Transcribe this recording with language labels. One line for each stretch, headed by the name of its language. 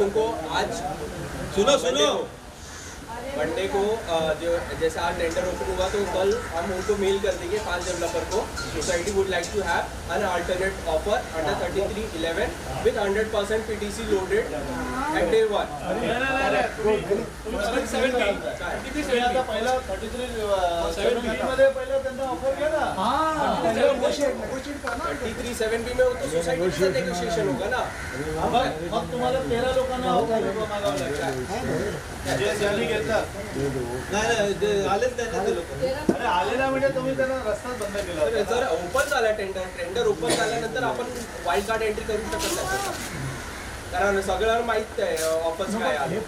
Hindi: उनको आज सुनो मंडे को जो जैसे आज टेंडर ओपन हुआ तो कल हम उनको मेल कर देंगे 5 डेवलपर को.
English: Society would like to have an alternate offer under 3311 विद 100% PTC loaded at day 1.
Marathi: आता पहिला 33 मध्ये पहिला त्यांना ऑफर घ्या ना.
Hindi: 3370 में वो तो सोसाइटी से नेगोशिएशन होगा ना.
Marathi: मग तुम्हाला 13 लोकांना ऑफर मागावं लागेल. ज्यांनी घेतला नाही आलेच नाही ना ते लोक. अरे आलेला म्हणजे तुम्ही त्यांना रस्ताच बंद केला. जर ओपन झाला टेंडर ओपन झाल्यानंतर आपण वाईल्ड कार्ड एंट्री करू शकत नाही कारण सगळ्यांना माहित आहे ऑफर्स काय आहे.